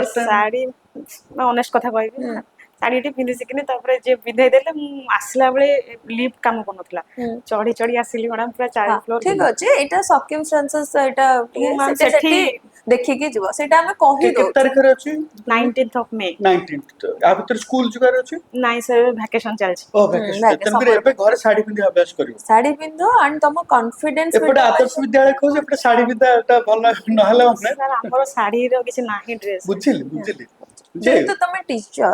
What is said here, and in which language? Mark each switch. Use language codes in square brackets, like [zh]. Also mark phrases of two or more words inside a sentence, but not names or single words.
[en] first time [or] ଶାଢ଼ୀ ମ୍ୟାମ୍ ଅନେଷ୍ଟ କଥା କହିବି ନା, ଶାଢ଼ୀଟେ ପିନ୍ଧି ଶିଖିନି, ତାପରେ ଯିଏ ପିନ୍ଧେଇ ଦେଲେ, ମୁଁ ଆସିଲା ବେଳେ ଲିଫ୍ଟ କାମ କରୁନଥିଲା, ହୁଁ ଚଢି ଚଢି ଆସିଲି ମ୍ୟାଡ଼ାମ୍ ପୁରା 4 ହଁ ଫ୍ଲୋର। ଠିକ ଅଛି, ଏଇଟା ସର୍କମଷ୍ଟାନ୍ସେସ୍, ଏଇଟା ଟିକେ ମୁଁ ମ୍ୟାମ୍ ସେଠି ସେଠି ଦେଖିକି ଯିବ, ସେଇଟା ଆମେ କହି କେତେ ଦଉଛୁ। ତାରିଖରେ ଅଛି? [en] 19th of May। [or] 19th। ଆ ଭିତରେ ସ୍କୁଲ ଯିବାର ଅଛି। ନାଇଁ ସାର୍ ଭ୍ୟାକେସନ ଚାଲିଛି। ଓ ଭ୍ୟାକେସନ, ତେଣୁକରି ସମର ଏବେ ଘରେ ଶାଢୀ ପିନ୍ଧି ଅଭ୍ୟାସ କରିବ। ଶାଢୀ ପିନ୍ଧ, ଆଣ୍ଡ ତମ କନଫିଡେନ୍ସ ଏପଟେ ଆଦର୍ଶ ବିଦ୍ୟାଳୟ କହୁଛି, ଏପଟେ ଶାଢୀ ବିଦ୍ୟାଟା ଭଲ ନହେଲା ମାନେ ସାର୍ ଆମର ଶାଢ଼ୀର କିଛି ନାହିଁ ଡ୍ରେସ୍। ବୁଝିଲି ବୁଝିଲି ଯେ ଯେହେତୁ ତମେ ଟିଚର,